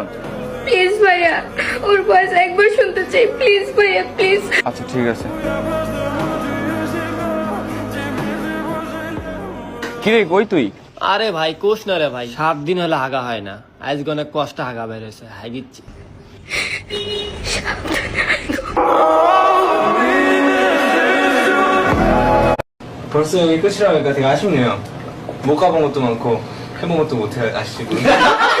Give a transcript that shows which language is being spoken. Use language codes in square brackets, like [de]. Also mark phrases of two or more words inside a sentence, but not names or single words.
[bn] প্লিজ ভাইয়া, ওর ভয়েস একবার শুনতে চাই প্লিজ ভাইয়া প্লিজ। আচ্ছা ঠিক আছে। কিরে কই তুই? আরে ভাই কোষ না রে ভাই, 7 দিন হলে হাগা হয় না, আজকে অনেক কষ্ট হাগা বের হয়েছে, হাগিচ্ছি। [ko] 벌써 여기 끝이라니까 되게 아쉽네요. 못 가본 것도 많고 해본 것도 못 해가지고.